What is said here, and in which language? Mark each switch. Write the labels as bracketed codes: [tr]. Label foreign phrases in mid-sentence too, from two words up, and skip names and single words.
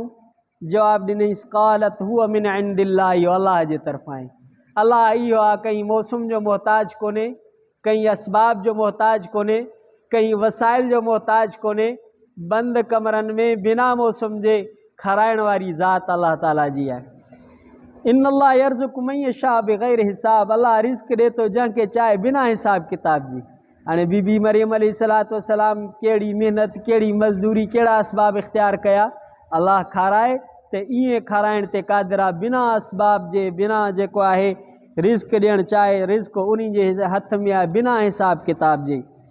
[sd] जवाबु ॾिनईसि [ar] قالت هو من عند الله, [sd] अलाह जे तरफ़ां आहे। अलाह इहो आहे, कंहिं मौसम जो मोहताज कोन्हे, कंहिं असबाब जो मोहताज कोन्हे, कंहिं वसाइल जो मोहताज कोन्हे। बंदि कमरनि में बिना मौसम जे खाराइण वारी ज़ात अल्लाह ताला जी आहे। [ar] إن الله يرزق من يشاء بغير حساب, [sd] अल्लाह रिज़्क़ ॾे थो जंहिंखे चाहे बिना हिसाब किताब जी। हाणे बीबी मरियम [ar] عليه الصلاة والسلام [sd] कहिड़ी महिनत, कहिड़ी मज़दूरी, कहिड़ा असबाब इख़्तियार कया, अल्लाह खाराए त ईअं खाराइण ते क़ादिर आहे, बिना असबाब जे, बिना जेको आहे रिज़्क़ ॾियणु चाहे रिज़्क़ उन्ही जे हथ में आहे, बिना हिसाब किताब जे।